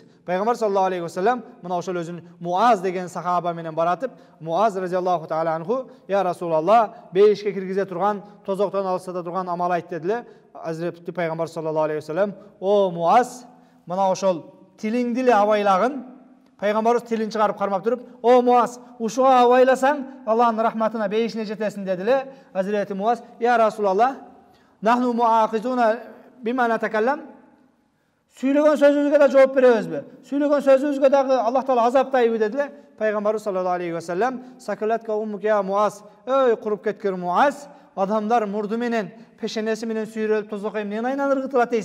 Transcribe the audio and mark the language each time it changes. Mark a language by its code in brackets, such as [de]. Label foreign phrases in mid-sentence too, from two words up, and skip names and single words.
[ky] Пайгамбар [ar] صلى الله عليه وسلم [ky] мына ошол өзүн Муаз деген сахаба менен баратып, Муаз [ar] رضي الله تعالى عنه, يا رسول الله, [ky] бейишке киргизе турган, тозоктон алыстата турган амал айт дедиле. Азирети Пайгамбар [ar] صلى الله عليه وسلم, [ky] о Муаз, мына ошол тилиңди эле абайлагын. Пайгамбарыбыз тилин чыгарып кармап туруп, о Муаз, ушуга абайласаң, Аллахтын рахматына бейишине жетесиң дедиле. [ar] Азирети Муаз, يا رسول الله نحن مؤاخذون بما نتكلم. [ky] Сүйлөгөн сөзүбүзгө да жооп беребизби? Сүйлөгөн сөзүбүзгө дагы Аллах Таала азаптайбы дедиле. Пайгамбарыбыз [ar] صلى الله عليه وسلم, ثكلتك أمك يا معاذ, [ky] ой куруп кеткен Муаз, адамдар мурду менен, пешенеси менен сүйрөлүп тозокой эмненин айынан ыргытылат дейсиң?